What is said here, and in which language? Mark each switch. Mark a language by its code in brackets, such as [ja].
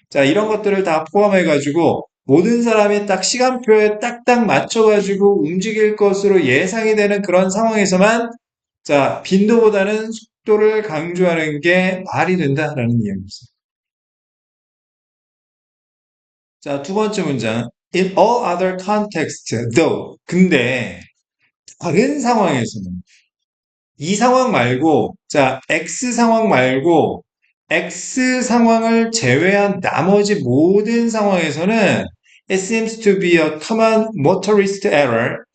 [ko] 자, 이런 것들을 다 포함해 가지고 모든 사람이 딱 시간표에 딱딱 맞춰 가지고 움직일 것으로 예상이 되는 그런 상황에서만 자, 빈도보다는 속도를 강조하는 게 말이 된다라는 이야기입니다. 자, 두 번째 문장. [en] In all other contexts, though. [ko] 근데 다른 상황에서는 이 상황 말고, 자, X 상황 말고 X 상황을 제외한 나머지 모든 상황에서는 [en] it seems to be a common motorist error.